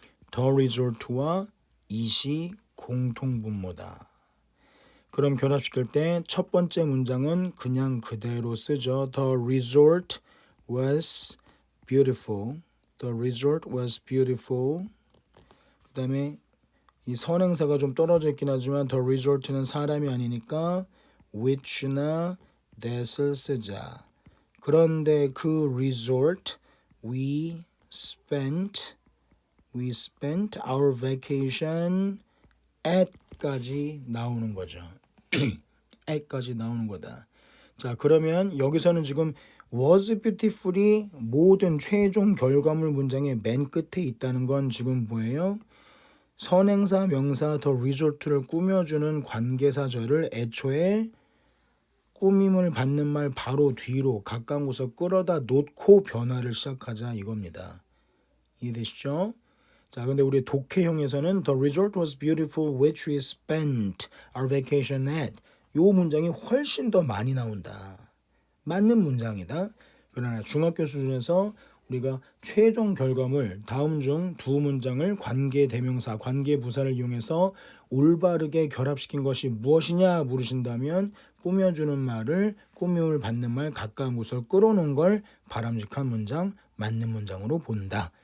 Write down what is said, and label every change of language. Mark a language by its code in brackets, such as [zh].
[ko] The resort와 it이 공통분모다. 그럼 결합시킬 때 첫 번째 문장은 그냥 그대로 쓰죠. [en] The resort was beautiful. The resort was beautiful. [ko] 그 다음에 이 선행사가 좀 떨어져 있긴 하지만 the resort는 사람이 아니니까 which나 that을 쓰자. 그런데 그 [en] resort we spent our vacation at [ko] 까지 나오는 거죠. at까지 나오는 거다. 자, 그러면 여기서는 지금 [en] was beautiful [ko] 이 모든 최종 결과물 문장의 맨 끝에 있다는 건 지금 뭐예요? 선행사, 명사, the resort를 꾸며주는 관계사절을 애초에 꾸밈을 받는 말 바로 뒤로 가까운 곳에 끌어다 놓고 변화를 시작하자 이겁니다. 이해되시죠? 자, 근데 우리 독해형에서는 [en] The resort was beautiful which we spent our vacation at. [ko] 요 문장이 훨씬 더 많이 나온다. 맞는 문장이다. 그러나 중학교 수준에서 우리가 최종 결과물 다음 중 두 문장을 관계대명사, 관계부사를 이용해서 올바르게 결합시킨 것이 무엇이냐 물으신다면 꾸며주는 말을 꾸밈을 받는 말 가까운 곳을 끌어놓은 걸 바람직한 문장, 맞는 문장으로 본다.